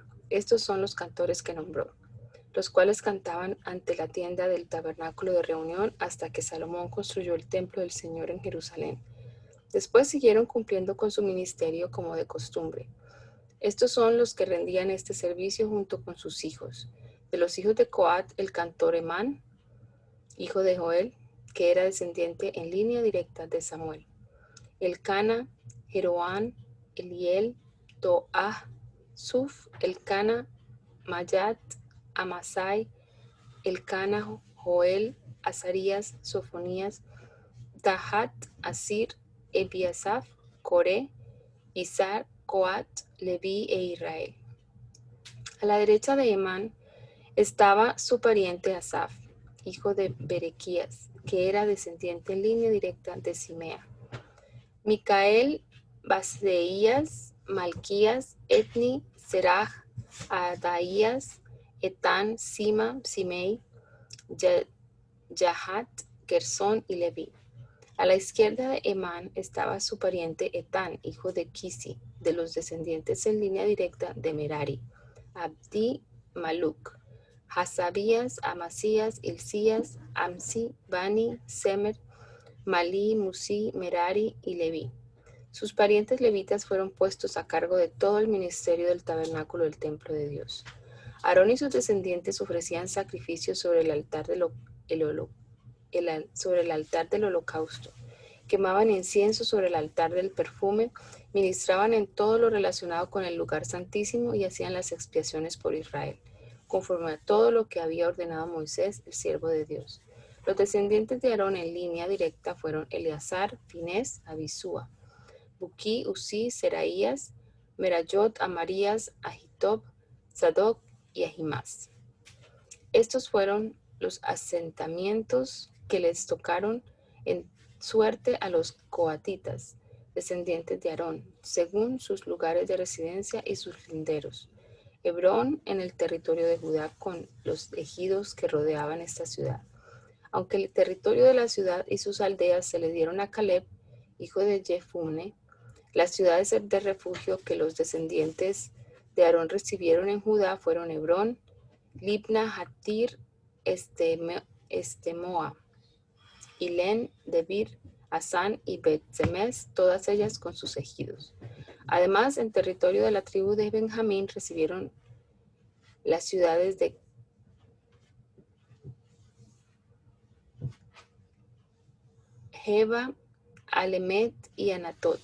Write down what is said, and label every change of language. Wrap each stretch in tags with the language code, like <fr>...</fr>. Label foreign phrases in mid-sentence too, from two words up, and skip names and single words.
<es>Estos son los cantores que nombró, los cuales cantaban ante la tienda del tabernáculo de reunión hasta que Salomón construyó el templo del Señor en Jerusalén. Después siguieron cumpliendo con su ministerio como de costumbre. Estos son los que rendían este servicio junto con sus hijos. De los hijos de Coat, el cantor Emán, hijo de Joel, que era descendiente en línea directa de Samuel. Elcana, Jeroán, Eliel, Toah, Suf, Elcana, Mayat, Amasai, Elcana, Joel, Azarías, Sofonías, Tahat, Asir, Ebiasaf, Coré, Isar, Coat, Leví e Israel. A la derecha de Emán estaba su pariente Asaf, hijo de Berequías, que era descendiente en línea directa de Simea. Micael, Baseías, Malquías, Etni, Seraj, Adaías, Etán, Sima, Simei, Yahat, Gersón y Leví. A la izquierda de Emán estaba su pariente Etán, hijo de Kisi, de los descendientes en línea directa de Merari, Abdi, Maluk, Hasabías, Amasías, Hilcías, Amsi, Bani, Semer, Malí, Musi, Merari y Leví. Sus parientes levitas fueron puestos a cargo de todo el ministerio del tabernáculo del templo de Dios. Aarón y sus descendientes ofrecían sacrificios sobre el altar del holocausto, quemaban incienso sobre el altar del perfume, ministraban en todo lo relacionado con el lugar santísimo y hacían las expiaciones por Israel, conforme a todo lo que había ordenado Moisés, el siervo de Dios. Los descendientes de Aarón en línea directa fueron Eleazar, Finés, Abisúa, Buquí, Usí, Seraías, Merayot, Amarías, Ahitob, Sadoc y Ahimás. Estos fueron los asentamientos que les tocaron en suerte a los coatitas, descendientes de Aarón, según sus lugares de residencia y sus linderos. Hebrón en el territorio de Judá con los ejidos que rodeaban esta ciudad. Aunque el territorio de la ciudad y sus aldeas se le dieron a Caleb, hijo de Jefune, las ciudades de refugio que los descendientes de Aarón recibieron en Judá fueron Hebrón, Libna, Hatir, Estemoa, Ilén, Debir, Asán y Bet-Semes, todas ellas con sus ejidos. Además, en territorio de la tribu de Benjamín recibieron las ciudades de Geba, Alemet y Anatot.</es>